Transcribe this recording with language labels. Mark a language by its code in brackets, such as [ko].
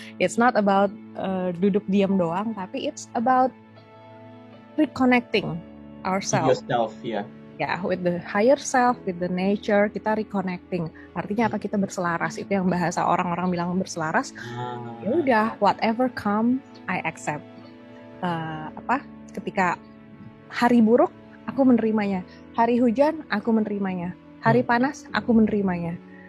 [en] It's not about duduk diam doang, tapi it's about reconnecting ourselves. Yourself, yeah. Ya, with the higher self, with the nature, kita reconnecting. [id] Artinya apa? Kita berselaras. Itu yang bahasa orang-orang bilang berselaras. [en] Ya udah, whatever come, I accept. [id] Ketika hari buruk, aku menerimanya. Hari hujan, aku menerimanya. Hari panas, aku menerimanya.